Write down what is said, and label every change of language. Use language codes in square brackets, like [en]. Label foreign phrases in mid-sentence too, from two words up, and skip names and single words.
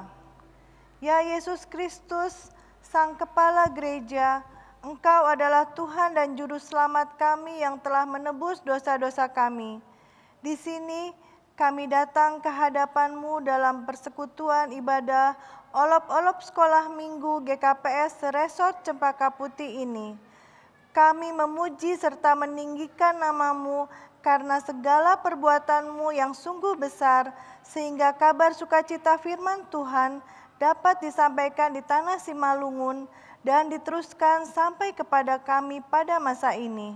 [id] Ya Yesus Kristus, Sang Kepala Gereja, Engkau adalah Tuhan dan Juru Selamat kami yang telah menebus dosa-dosa kami. Di sini kami datang ke hadapan-Mu dalam persekutuan ibadah olop-olop sekolah minggu GKPS Resort Cempaka Putih ini. Kami memuji serta meninggikan nama-Mu karena segala perbuatan-Mu yang sungguh besar, sehingga kabar sukacita firman Tuhan dapat disampaikan di tanah Simalungun dan diteruskan sampai kepada kami pada masa ini.